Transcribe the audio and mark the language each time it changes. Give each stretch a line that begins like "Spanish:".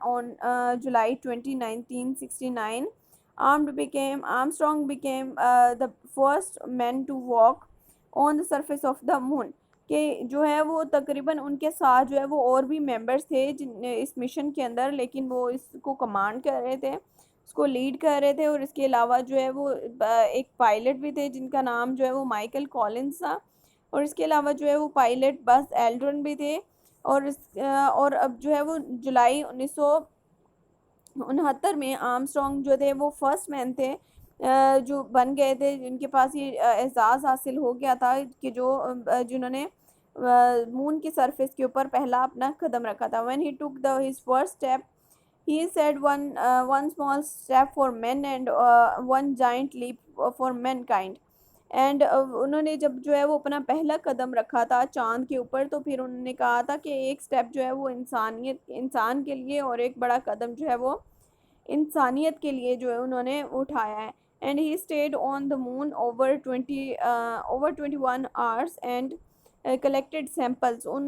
English: On July 20 1969 Armstrong became the first man to walk on the surface of the moon.
Urdu: کہ جو ہے وہ تقریباً ان کے ساتھ جو ہے وہ اور بھی ممبرس تھے اس مشن کے اندر، لیکن وہ اس کو کمانڈ کر رہے تھے، اس کو لیڈ کر رہے تھے. اور اس کے علاوہ جو ہے وہ ایک پائلٹ بھی تھے جن کا نام جو ہے وہ مائیکل کولنز تھا. اور اس کے علاوہ جو ہے وہ پائلٹ بز ایلڈرن بھی تھے. اور اب جو ہے وہ جولائی 1969 میں آرمسٹرانگ جو تھے وہ فرسٹ مین تھے جو بن گئے تھے جن کے پاس یہ اعزاز حاصل ہو گیا تھا کہ جنہوں نے مون کی سرفیس کے اوپر پہلا اپنا قدم رکھا تھا.
English: when he took his first step he said one small step for men and one giant leap for mankind.
Urdu: And انہوں نے جب جو ہے وہ اپنا پہلا قدم رکھا تھا چاند کے اوپر تو پھر انہوں نے کہا تھا کہ ایک سٹیپ جو ہے وہ انسان کے لیے اور ایک بڑا قدم جو ہے وہ انسانیت کے لیے جو ہے انہوں نے اٹھایا ہے.
English: And he stayed on the moon over 21 hours and collected samples.